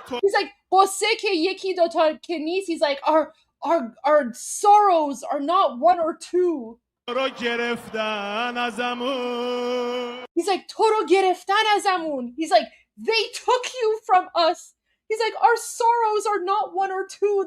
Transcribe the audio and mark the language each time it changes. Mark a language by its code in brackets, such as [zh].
[en] He's like, [fa] قصه که یکی دوتا که نیست. [en] He's like, our sorrows are not one or two. [fa] رو گرفتن ازمون. [en] He's like, [fa] تو رو گرفتن ازمون. [en] He's like, they took you from us. He's like, our sorrows are not one or two.